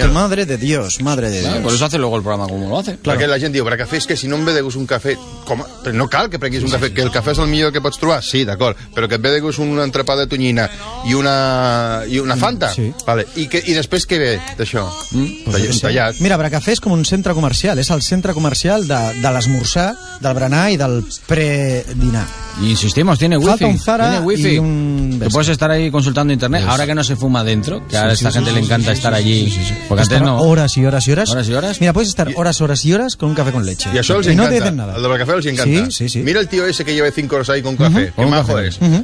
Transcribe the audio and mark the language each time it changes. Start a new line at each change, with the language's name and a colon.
Spanish: Madre de Dios, madre de Dios. Por eso hace luego el programa como lo hace.
Catalan: Perquè la gent diu, Bracafé, és que si no em ve de gust un cafè... Però no cal que prenguis un cafè, que el cafè és el millor que pots trobar. Sí, d'acord. Però que et ve de gust un entrepà de tonyina i una Fanta. Sí. I després què ve d'això? Tallat. Mira, Bracafé és com un centre comercial. És el centre comercial de l'esmorzar, del berenar i del predinar.
Spanish: Insistimos, tiene wifi. Falta un Zara y un... Te puedes estar ahí consultando internet, ahora que no se fuma dentro, que a esta gente le encanta estar allí. Porque antes no... Horas y horas y horas. Horas y horas. Mira, puedes estar horas, horas y horas con un café con leche. Y eso les encanta. Y no te dicen nada. El del café les encanta. Sí, sí, sí. Mira el tío ese que lleve 5 horas ahí con café. Qué majo es.